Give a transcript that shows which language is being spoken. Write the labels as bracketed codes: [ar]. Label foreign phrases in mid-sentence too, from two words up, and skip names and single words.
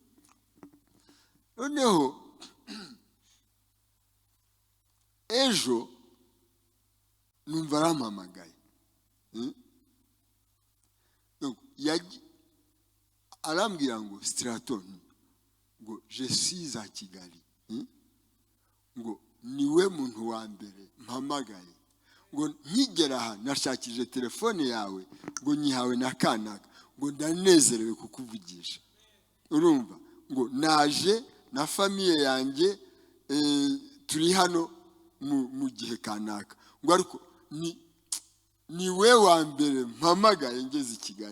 [rw] Noneho ejo numva arampamagaye, arambwira ngo Straton, ngo [fr] je suis à Kigali, [rw] ngo niwe muntu wa mbere mpamagaye, ngo nkigera aha nashakije telefone yawe, ngo nyihawe na kanaka, ngo ndanezerewe kukuvugisha. Urumva, ngo naje na famiye yanjye, turi hano mu gihe kanaka, ngo ariko ni we wa mbere mpamagaye ngeze i Kigali.